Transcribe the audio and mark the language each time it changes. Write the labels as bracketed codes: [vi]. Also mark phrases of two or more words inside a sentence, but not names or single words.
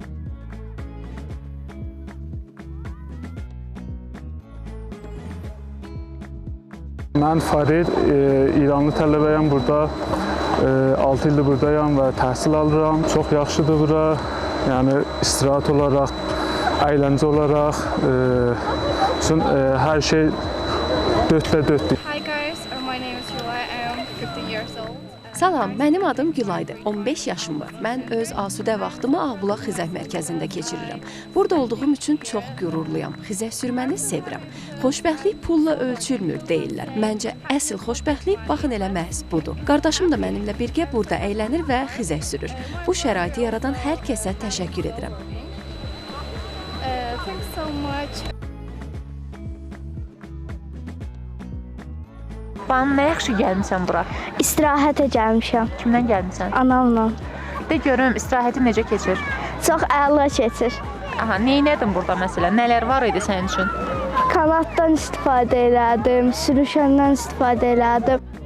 [az] Mən Farid, İranlı tələbəyəm burada, 6 ildir buradayam və təhsil alıram. Çox yaxşıdır bura, yəni istirahət olaraq, əyləncə olaraq, hər şey dörtdə dörtdür. [en] Hi guys, my name is Yula, I am 15 years old. [az] Salam, mənim adım Gülaydır. 15 yaşım var. Mən öz asudə vaxtımı Ağbulaq xizək mərkəzində keçirirəm. Burada olduğum üçün çox qürurluyam. Xizək sürməni sevirəm. Xoşbəxtlik pulla ölçülmür deyirlər. Məncə əsl xoşbəxtlik baxın elə məhz budur. Qardaşım da mənimlə birgə burada əylənir və xizək sürür. Bu şəraiti yaradan hər kəsə təşəkkür edirəm. [en] Thanks so much. [az] Bana nə yaxşı gəlmisən bura? İstirahətə gəlmişəm. Kimdən gəlmisən? Anamla. De görüm, istirahətin necə keçir? Çox əla keçir. Aha, neynədin burada məsələn? Nələr var idi sənin üçün? Kanatdan istifadə elədim, sürüşəndən istifadə elədim.